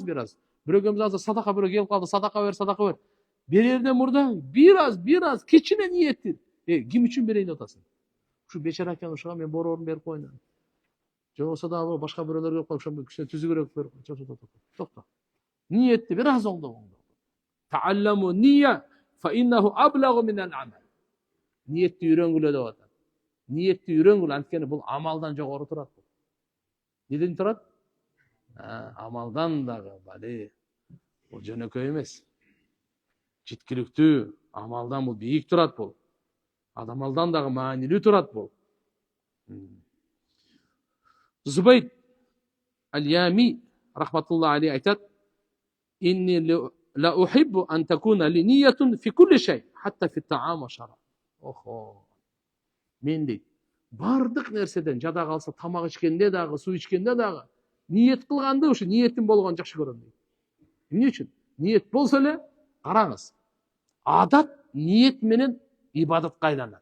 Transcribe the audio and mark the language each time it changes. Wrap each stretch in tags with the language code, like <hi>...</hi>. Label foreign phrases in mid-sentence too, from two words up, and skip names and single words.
<ky>Бирөөгөбүз азыр садака бирөө келип калды, садака бер. Берерден мурда biraz кичине ниетти. Ким үчүн берейин деп атасың? Ушу бечара экен, ушуга мен борооруну берип коеюн. Же болбосо дагы башка бирөөлөр келип калып, ошо кичине түзүгүрөөк берип коеюн. Токто. Ниетти biraz оңдо.</ky> <ar>تعلموا النية فإنه أبلغ من العمل.</ar> <ky>Ниетти үйрөнгүлө деп атат. Ниетти үйрөнгүлө, анткени бул амалдан жогору турат. Неден турат? Амалдан дагы, бали. Бул жөнөкөй эмес. Жеткиликтүү, амалдан бул бийик турат бул. Амалдан дагы маанилүү турат бул.</ky> <ar>Зубайд аль-Ями رحمة الله عليه айтат: "إني لا أحب أن تكون لي نية في كل شيء، حتى في الطعام والشراب."</ar> <ky>Охо. Мен дейт, бардык нерседен, жада калса тамак ичкенде дагы, суу ичкенде дагы ниет кылганды, ушу ниетин болгонун жакшы көрөм дейт. Эмне үчүн? Ниет болсо эле, караңыз. Адат ниет менен ибадатка айланат.</ky>